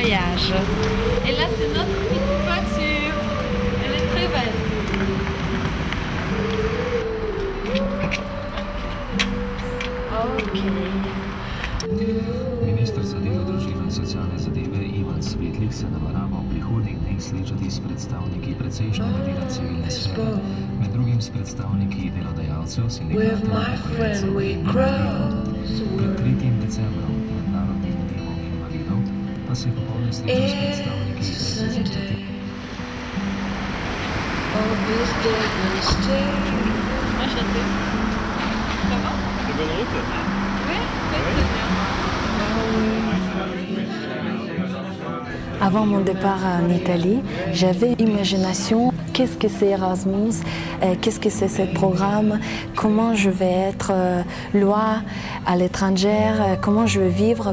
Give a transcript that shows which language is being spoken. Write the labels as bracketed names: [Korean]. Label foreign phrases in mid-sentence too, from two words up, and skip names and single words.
[French] plage. Et là, c'est notre petite voiture. Elle est très belle. Ok. [Slovenian] Minister za delo, družino in socialne zadeve Ivan Svetlik se namerava v prihodnjih dneh srečati s predstavniki precejšnjega dela civilne sfere, med drugim s predstavniki delodajalcev, sindikatov in upokojencev in invalidov. Pred 3. decembrom, mednarodnim dnevom invalidov, pa se je popoldne srečal s predstavniki reprezentativnih. [French] Avant mon départ en Italie, j'avais une imagination, qu'est-ce que c'est Erasmus, qu'est-ce que c'est ce programme, comment je vais être loi à l'étranger, comment je vais vivre.